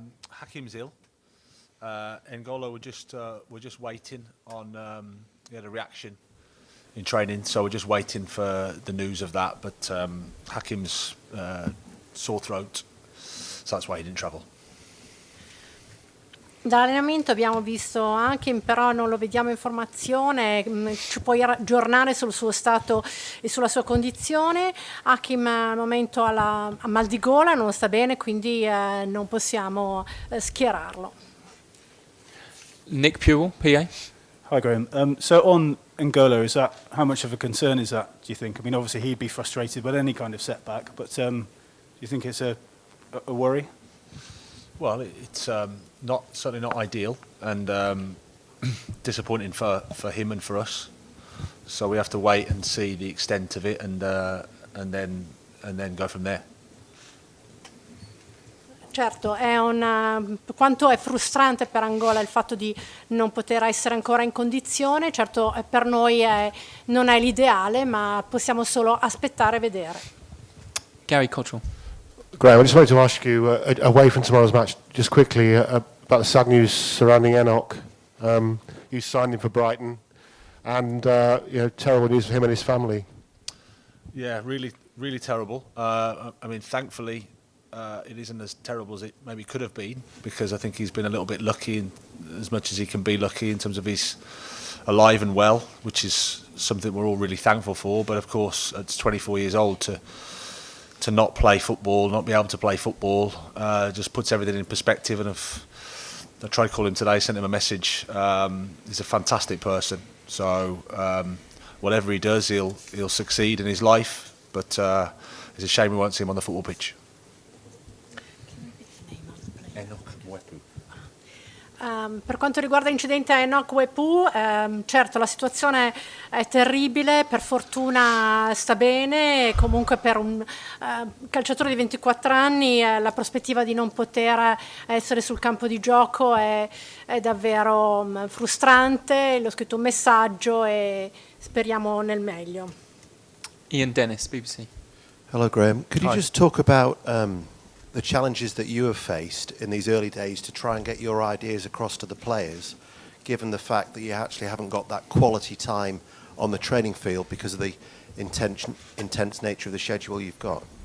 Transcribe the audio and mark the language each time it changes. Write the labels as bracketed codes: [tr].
[en] Hakim's ill. N'Golo we're just waiting on he had a reaction in training, so we're just waiting for the news of that. But Hakim's sore throat, so that's why he didn't travel. [it] Dall'allenamento abbiamo visto Hakim, però non lo vediamo in formazione. Ci puoi aggiornare sul suo stato e sulla sua condizione? Hakim al momento ha mal di gola, non sta bene, quindi non possiamo schierarlo. [en] Nick Pewell, PA. Hi Graham. So on N'Golo, is that how much of a concern is that, do you think? I mean, obviously he'd be frustrated with any kind of setback, but do you think it's a worry? Well, it's certainly not ideal, and disappointing for him and for us. So we have to wait and see the extent of it, and then go from there. [it] Certo, quanto è frustrante per Angola il fatto di non poter essere ancora in condizione. Certo, per noi non è l'ideale, ma possiamo solo aspettare e vedere. [en] Gary Cottrell. Graham, I just wanted to ask you, away from tomorrow's match, just quickly about the sad news surrounding Enoch. You signed him for Brighton, and terrible news for him and his family. Yeah, really, really terrible. I mean, thankfully, it isn't as terrible as it maybe could have been, because I think he's been a little bit lucky, in, as much as he can be lucky in terms of he's alive and well, which is something we're all really thankful for. But of course, at 24 years old, to not play football, not be able to play football, just puts everything in perspective. And I tried to call him today, sent him a message. He's a fantastic person. So whatever he does, he'll succeed in his life. But it's a shame we won't see him on the football pitch. [it] Per quanto riguarda l'incidente a Enoch Wepu, certo la situazione è terribile, per fortuna sta bene. Comunque per un calciatore di 24 anni la prospettiva di non poter essere sul campo di gioco è davvero frustrante. Le ho scritto un messaggio e speriamo nel meglio. [en] Ian Dennis, BBC. Hello Graham, could you Hi. just talk about the challenges that you have faced in these early days to try and get your ideas across to the players, given the fact that you actually haven't got that quality time on the training field because of the intense nature of the schedule you've got?